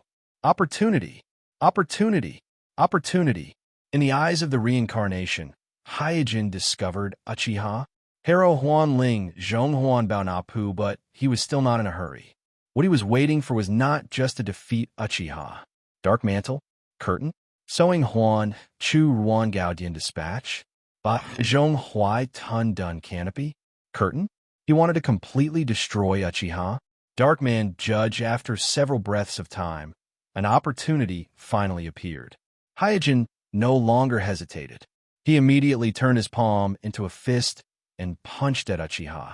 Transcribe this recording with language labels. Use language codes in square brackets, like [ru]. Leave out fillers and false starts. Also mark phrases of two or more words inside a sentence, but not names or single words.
[en] Opportunity, opportunity, opportunity. In the eyes of the reincarnation, Hyojin discovered Uchiha, Hero Huan Ling, Zhong Huan Bao Na Pu, but he was still not in a hurry. What he was waiting for was not just to defeat Uchiha. Dark Mantle, Curtain, Sewing Huan, Chu Ruan Gaudian Dispatch, Ba Zhong Huai Tun Dun Canopy, Curtain. He wanted to completely destroy Uchiha. Dark Man Judge. After several breaths of time, an opportunity finally appeared. Hyojin no longer hesitated. He immediately turned his palm into a fist and punched at Uchiha.